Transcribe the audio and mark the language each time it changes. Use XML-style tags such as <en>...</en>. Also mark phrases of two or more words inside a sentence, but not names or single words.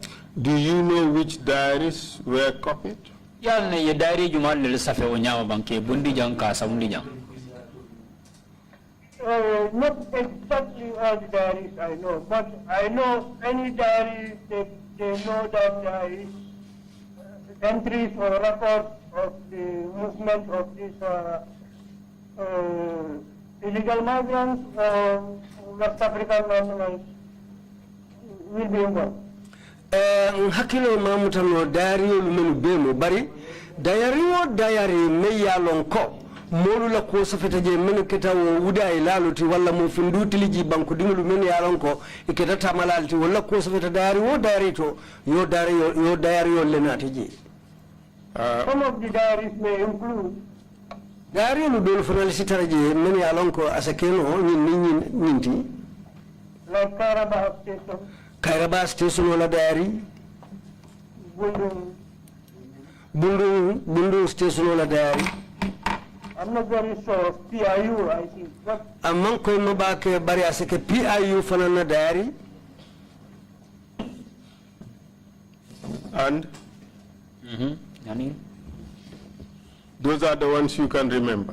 <en>Do you know which diaries were copied?</en> <man>Yal ne ye diary jumal le safe o nyaama banke bundi jang ka samundi jang.</man> <en>Not exactly all the diaries I know, but I know any diary they know that there is entries or records of the movement of these illegal migrants or West African nationals will be involved.</en> <man>Hakilo mamutano diary lumenu bemu bari diary me yalon ko molu la ko safeta je men keta wo wuda e laluti walla mo finduti liji banko dingulu men yalon ko e keta tamalalti walla ko safeta diary to yo diary yo lenati je.</man> <en>Some of the diaries may include</en> <man>diary lu dol fanal sitaraje men yalon ko asakeno nyinti</man> <en>like Kairaba</en> <man>station wala diary Bundu station wala diary.</man> <en>I'm not very sure of PIU, I think.</en> <man>Among koy mabake bari asake PIU fanana diary.</man> <en>And those are the ones you can remember.</en>